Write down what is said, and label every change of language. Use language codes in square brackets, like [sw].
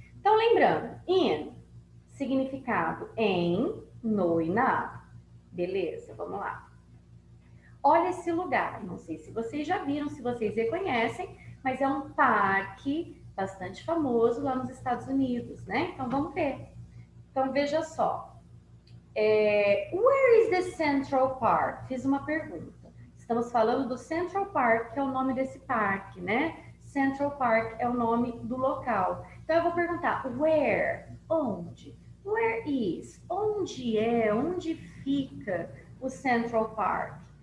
[pt] Então, lembrando, in, significado em, no e na. Beleza, vamos lá. Olha esse lugar, não sei se vocês já viram, se vocês reconhecem, mas é um parque bastante famoso lá nos Estados Unidos, né? Então, vamos ver. Então, veja só. [en] Where is the Central Park? [pt] Fiz uma pergunta. Estamos falando do Central Park, que é o nome desse parque, né? Central Park é o nome do local. Então eu vou perguntar, where? Onde? [en] Where is? [pt] Onde é? Onde fica o Central Park?